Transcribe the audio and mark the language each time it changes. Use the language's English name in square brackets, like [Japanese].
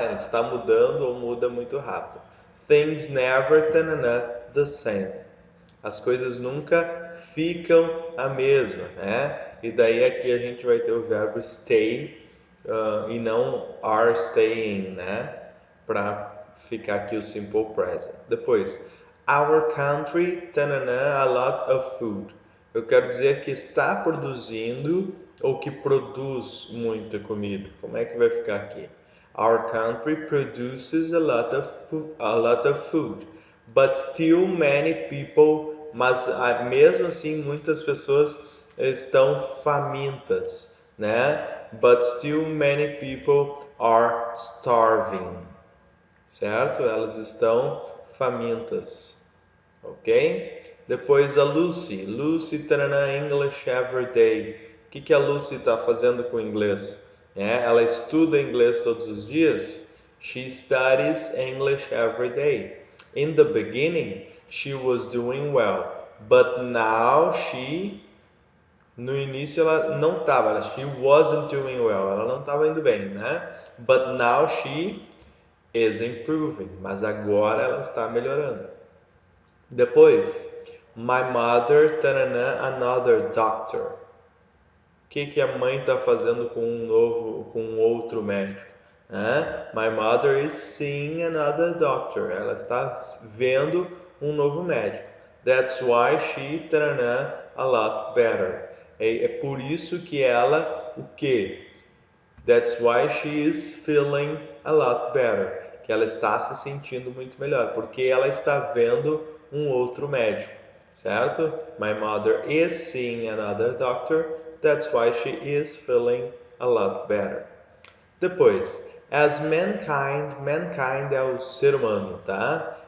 [Portuguese] Ela está mudando ou muda muito rápido. [English] Things never turn the same. [Portuguese] As coisas nunca ficam a mesma, né? E daí aqui a gente vai ter o verbo stay e não [English] are staying, [Portuguese] né? Para ficar aqui o simple present. Depois, [English] Our country, tanana, a lot of food. [Portuguese] Eu quero dizer que está produzindo ou que produz muita comida. Como é que vai ficar aqui? [English] Our country produces a lot of food, but still many people, [Portuguese] mas mesmo assim muitas pessoas estão famintas, né? [English] But still many people are starving, certo? [Portuguese] Elas estão famintas, ok? Depois a [English] Lucy. Lucy taranã, English every day. [Portuguese] O que a Lucy está fazendo com o inglês? Ela estuda inglês todos os dias? [English] She studies English every day. In the beginning, she was doing well, but now [Portuguese] no início ela não estava, [English] she wasn't doing well, [Portuguese] ela não estava indo bem, né? [English] But now she is improving, [Portuguese] mas agora ela está melhorando. [English] Depois, my mother, taranã, another doctor. [Portuguese] O que a mãe está fazendo com um outro médico? [English] My mother is seeing another doctor. [Portuguese] Ela está vendo um novo médico. [English] That's why she, taranã, a lot better. [Portuguese] É por isso que ela, o quê? [English] That's why she is feeling a lot better. [Portuguese] Que ela está se sentindo muito melhor, porque ela está vendo um outro médico, certo? [English] My mother is seeing another doctor. That's why she is feeling a lot better. [Portuguese] Depois, as mankind é o ser humano, tá?